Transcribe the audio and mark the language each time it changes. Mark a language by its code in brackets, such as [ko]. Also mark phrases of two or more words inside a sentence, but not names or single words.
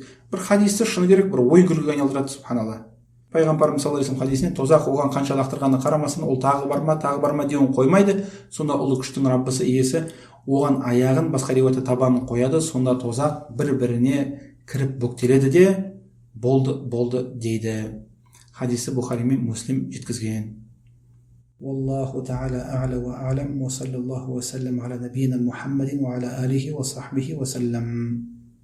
[kk] Бір хадисті шыны керек бір ой күлкіге айналдырады, субханалла. Пайғамбарымыз [ar] صلى الله عليه وسلم [kk] хадисінде тозақ оған қанша лақтырғанына қарамастан, ол тағы барма деуін қоймайды. Сонда ұлы күштің Раббысы иесі оған аяғын, басқа риуаятта табанын қояды. Сонда тозақ бір-біріне кіріп бүктеледі де болды дейді. Хадисті Бұхари мен Муслим жеткізген. [ar] والله تعالى أعلى وأعلم، وصلى الله وسلم على نبينا محمد وعلى آله وصحبه وسلم.